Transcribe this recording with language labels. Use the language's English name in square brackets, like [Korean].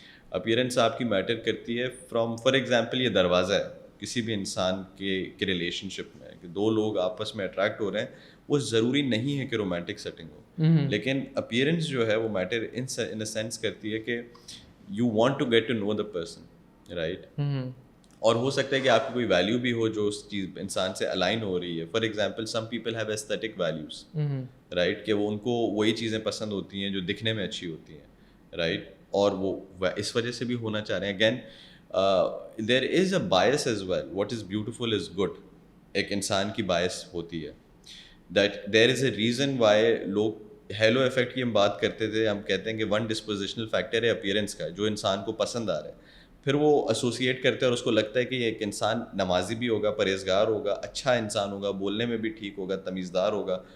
[Urdu] Appearance آپ کی metre کرتی ہے. فار ایگزامپل یہ دروازہ ہے کسی بھی انسان کے ریلیشن شپ میں, کہ دو لوگ آپس میں اٹریکٹ ہو رہے ہیں, وہ ضروری نہیں ہے کہ رومانٹک سیٹنگ ہو, لیکن اپیئرنس جو ہے وہ میٹر [English] in a sense [Urdu] کرتی ہے کہ [English] you want to get to know the person, [Urdu] right. اور ہو سکتا ہے کہ آپ کی کوئی ویلیو بھی ہو جو اس چیز انسان سے الائن ہو رہی ہے. [English] for example some people have aesthetic values, [Urdu] right, کہ وہ ان کو وہی چیزیں پسند ہوتی ہیں جو دکھنے میں اچھی ہوتی ہیں, رائٹ, اور وہ اس وجہ سے بھی ہونا چاہ رہے ہیں. [English] Again there is a bias as well. What is beautiful is good, [Urdu] ایک انسان کی بائس ہوتی ہے. [English] that there is a reason why [Urdu] لوگ ہیلو افیکٹ کی ہم بات کرتے تھے, ہم کہتے ہیں کہ ون ڈسپوزیشنل فیکٹر ہے اپیئرنس کا, جو انسان کو پسند آ رہا ہے. پھر وہ ایسوسیٹ کرتے ہیں اور اس کو لگتا ہے کہ یہ ایک انسان نمازی بھی ہوگا, پرہیزگار ہوگا, اچھا انسان ہوگا, بولنے میں بھی ٹھیک ہوگا, تمیزدار ہوگا.